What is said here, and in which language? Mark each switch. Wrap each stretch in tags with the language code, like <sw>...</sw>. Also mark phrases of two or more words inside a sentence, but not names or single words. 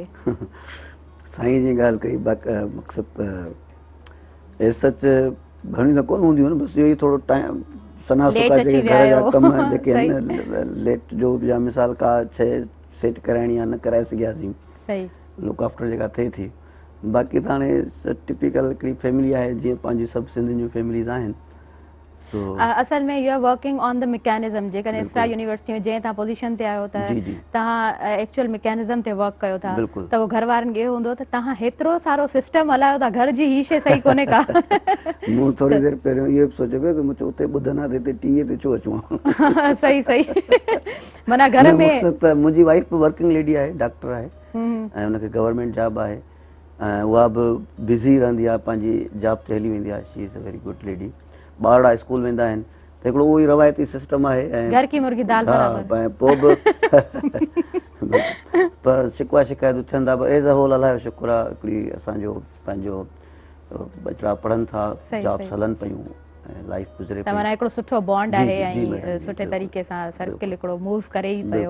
<sd>साईं जी ॻाल्हि कई, मक़सदु सच घणी त कोन हूंदियूं आहिनि, बसि इहो ई थोरो टाइम सना सुका जेके घर जा कम जेके आहिनि लेट जो, या मिसाल का शइ सेट कराइणी आहे न कराए सघियासीं,</sd> <en>look after</en> <sd>जेका थिए थी। बाक़ी त हाणे टिपिकल हिकिड़ी फैमिली आहे जीअं पंहिंजी सभु सिंधियुनि जूं फैमिलीज़ आहिनि। असल में</sd> <en>you are working on the mechanism.</en> <sd>जेकॾहिं इसरा यूनिवर्सिटी में जंहिं तव्हां पोजीशन ते आहियो त तव्हां</sd> <en>actual mechanism</en> <sd>ते वर्क कयो था, त उहो घर वारनि खे इहो हूंदो त तव्हां हेतिरो सारो सिस्टम हलायो था, घर जी ही शइ सही कोन्हे का। मूं थोरी देरि पहिरियों इहो बि सोचियो पियो त मूं उते ॿुधंदा त हिते टीवीअ ते छो अचूं। सही सही, माना घर में मक़सदु त मुंहिंजी वाइफ बि</sd> <en>working lady</en> <sd>आहे, डॉक्टर आहे ऐं हुनखे</sd> <en>government job</en> <sd>आहे ऐं उहा बि बिज़ी रहंदी आहे, पंहिंजी जॉब ते हली वेंदी आहे।</sd> <en>she is a very good lady.</en> <sd>ॿार स्कूल वेंदा आहिनि त हिकिड़ो उहो ई रवायती सिस्टम आहे ऐं</sd> <hi>घर की मुर्गी दाल बराबर।</hi> <sd>पोइ बि पर शिकवा शिकायतूं थियनि था, पर</sd> <en>as a whole</en> <sd>अलाए शुक्र आहे हिकिड़ी असांजो पंहिंजो बचिड़ा पढ़नि था, जॉब्स हलनि पियूं ऐं लाइफ गुज़रे पई। माना हिकिड़ो सुठो बॉन्ड आहे ऐं सुठे तरीक़े सां सर्किल हिकिड़ो मूव करे ई पियो।</sd>